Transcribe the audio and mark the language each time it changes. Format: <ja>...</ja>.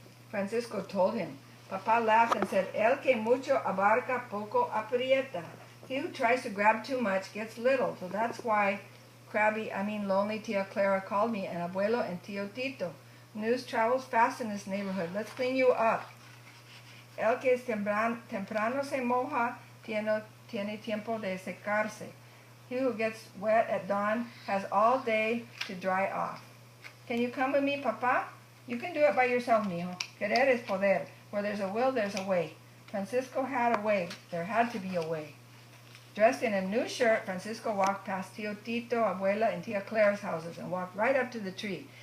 <en>Francisco told him. Papa laughed and said,</en> <es>"El que mucho abarca poco aprieta."</es> <en>He who tries to grab too much gets little, so that's why lonely Tia Clara called me an abuelo and Tio Tito. News travels fast in this neighborhood. Let's clean you up.</en> <es>El que temprano se moja tiene tiempo de secarse.</es> <en>He who gets wet at dawn has all day to dry off. Can you come with me, Papa? You can do it by yourself, mijo.</en> <es>Querer es poder.</es> <en>Where there's a will, there's a way. Francisco had a way. There had to be a way. Dressed in a new shirt, Francisco walked past Tio Tito, Abuela, and Tia Clara's houses and walked right up to the tree.</en>